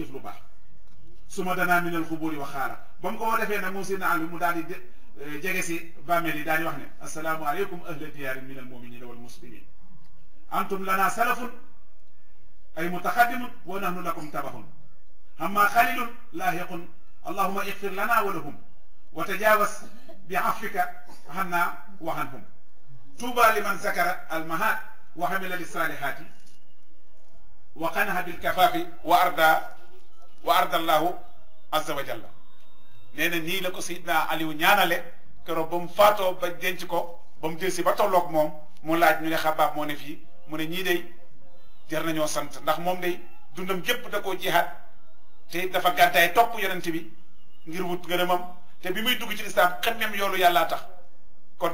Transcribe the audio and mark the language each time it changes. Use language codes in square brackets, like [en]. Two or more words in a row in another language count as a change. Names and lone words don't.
[wo] jëf lu baax su ma danaa minal xubóori wa xaara ba mu ko defee nag moom Seydina Ali mu daal di jege si bàmmeel yi daañu wax ne [ar] السلام عليكم أهل ديار من المؤمنين والمسلمين أنتم لنا سلف أي متقدم ونحن لكم تبع أما قليل لاحق اللهم اغفر لنا ولهم وتجاوز بعفوك عنا وعنهم [wo] tuuba [ar] لمن ذكر المعاد وعمل للصالحات وقنع بالكفاف وأرضى الله عز وجل [wo] nee na nii la ko Seydina Aliou ñaanale keroog ba mu faatoo ba denc ko ba mu delsi ba tolloog moom mu laaj ñu ne Xabaab moo ne fii mu ne ñii day jar nañoo sant ndax moom day dundam gépp da koo jihaat te dafa gàddaay topp yonent bi ngir wut ngërëmam te bi muy dugg ci lislaam xemmem yoolu yàllaa tax kon